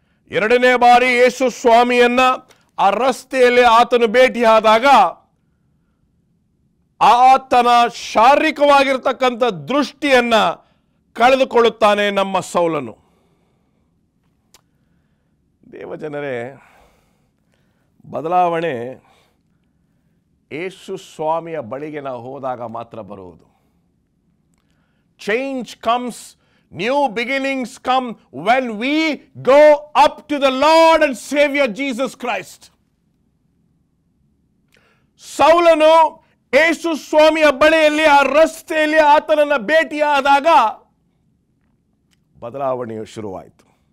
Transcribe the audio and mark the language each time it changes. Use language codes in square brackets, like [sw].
[kn] 2ನೇ ಬಾರಿ ಯೇಸು ಸ್ವಾಮಿಯನ್ನ ಆ ರಸ್ತೆಯಲ್ಲಿ ಆತನು ಭೇಟಿಯಾದಾಗ ಆತನ ಶಾರೀರಿಕವಾಗಿರ್ತಕ್ಕಂಥ ದೃಷ್ಟಿಯನ್ನ ಕಳೆದುಕೊಳ್ಳುತ್ತಾನೆ ನಮ್ಮ ಸೌಲನು. ದೇವಜನರೇ, ಬದಲಾವಣೆ ಯೇಸು ಸ್ವಾಮಿಯ ಬಳಿಗೆ ನಾವು ಹೋದಾಗ ಮಾತ್ರ ಬರುವುದು. [en] Change comes, new beginnings come when we go up to the Lord and Savior Jesus Christ. [kn] ಸೌಲನು ಯೇಸು ಸ್ವಾಮಿಯ ಬಳಿಯಲ್ಲಿ ಆ ರಸ್ತೆಯಲ್ಲಿ ಆತನನ್ನು ಭೇಟಿಯಾದಾಗ ಬದಲಾವಣೆಯು ಶುರುವಾಯಿತು.